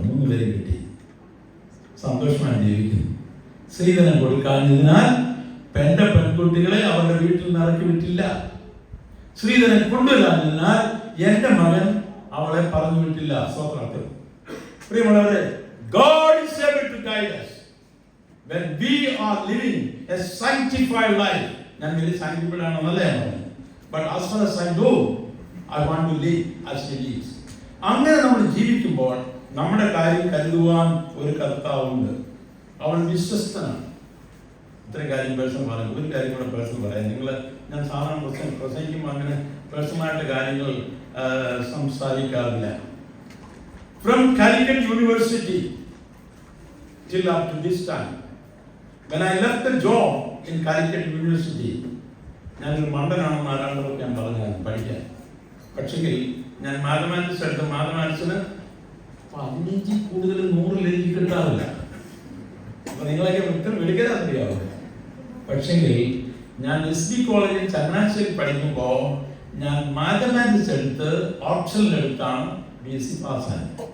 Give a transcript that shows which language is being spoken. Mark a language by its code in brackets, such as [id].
[ml] 3 പേരെ കിട്ടി, സന്തോഷമായി ജീവിക്കുന്നു. ശ്രീധരൻ കൊടുക്കാഞ്ഞതിനാൽ എന്റെ പെൺകുട്ടികളെ അവരുടെ വീട്ടിൽ നിന്ന് ഇറക്കി വിട്ടില്ല. ശ്രീധരൻ കൊണ്ടുവരാഞ്ഞതിനാൽ എന്റെ മകൻ അവളെ പറഞ്ഞു വിട്ടില്ല. സ്തോത്രം. പ്രിയമുള്ളവരെ, [en] God is able to guide us when we are living a sanctified life. [ml] ഞാൻ വലിയ sanctified ആണെന്നല്ല ഞാൻ പറയുന്നത്. [en] But as far as I know, I want to live as he lives. [ml] അങ്ങനെ നമ്മൾ ജീവിക്കുമ്പോൾ നമ്മുടെ കാര്യം കരുതുവാൻ ഒരു കർത്താവുണ്ട്. അവൻ വിശ്വസ്തനാണ്. ഇത്രയും കാര്യം പേഴ്സൺ പറഞ്ഞു. ഒരു കാര്യം കൂടെ പേഴ്സൺ പറയാം. ഞാൻ സാധാരണ പ്രസംഗിക്കുമ്പോൾ അങ്ങനെ പേഴ്സണലായിട്ട് കാര്യങ്ങൾ സംസാരിക്കാറില്ല. [en] From Calicut University till up to this time, when I left the job in Calicut University, [ml] ഞാനൊരു മണ്ടനാണെന്ന് ആരാണ്ടൊക്കെ ഞാൻ പറഞ്ഞു പഠിക്കാൻ. പക്ഷെങ്കിൽ ഞാൻ മാത്തമാറ്റിക്സ് എടുത്ത മാത്തമാറ്റിക്സിന് 15 കൂടുതൽ 100 എനിക്ക് കിട്ടാറില്ല. അപ്പൊ നിങ്ങളൊക്കെ എടുക്കാൻ അറിയാവും. പക്ഷെങ്കിൽ ഞാൻ SB കോളേജിൽ ചങ്ങനാശ്ശേരി പഠിക്കുമ്പോൾ ഞാൻ മാത്തമാറ്റിക്സ് എടുത്ത് ഓപ്ഷനിൽ എടുത്താണ് BSc പാസ്സായത്.